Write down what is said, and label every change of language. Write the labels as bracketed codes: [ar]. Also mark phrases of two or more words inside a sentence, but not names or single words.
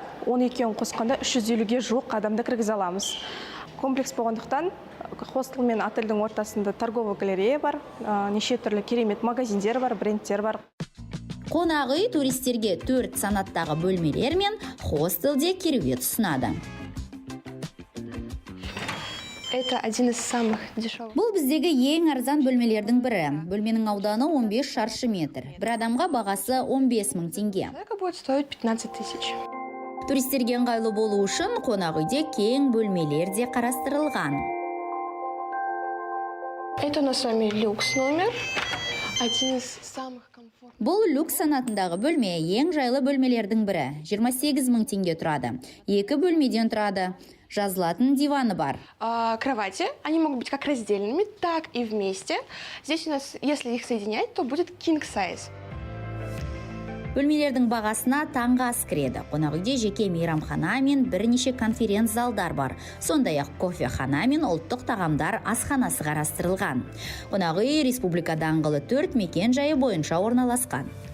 [kk] 12-ін қосқанда 350-ге жуық адамды кіргізе аламыз. Комплекс болғандықтан хостел мен отельдің ортасында [ru] торговый галерея [kk] бар, неше түрлі керемет магазиндер бар, брендтер бар. Қонақ үй туристерге 4 санаттағы бөлмелер мен хостелде кереует ұсынады. [ru] Это один из самых дешевых. [kk] Бұл біздегі ең арзан бөлмелердің бірі. Бөлменің ауданы 15 шаршы метр. Бір адамға бағасы 15 000 теңге. [ru] Это будет стоить 15 000. [kk] Туристерге ыңғайлы болу үшін қонақ үйде кең бөлмелер де қарастырылған. [ru] Это у нас с вами люкс номер. Один из самых комфортных. [kk] Бұл люкс санатындағы бөлме ең жайлы бөлмелердің бірі. 28 000 теңге тұрады. 2 бөлмеден тұрады. Жазылатын диваны бар. [ru] Кровати, они могут быть как раздельными, так и вместе. Здесь у нас, если их соединять, то будет [en] king size. [kk] Бөлмелердің бағасына таңғы ас кіреді. Қонақ үйде жеке мейрамхана мен бірнеше конференц залдар бар. Сондай-ақ кофехана мен ұлттық тағамдар асханасы қарастырылған. Қонақ үй Республика даңғылы 4 мекен жайы бойынша орналасқан.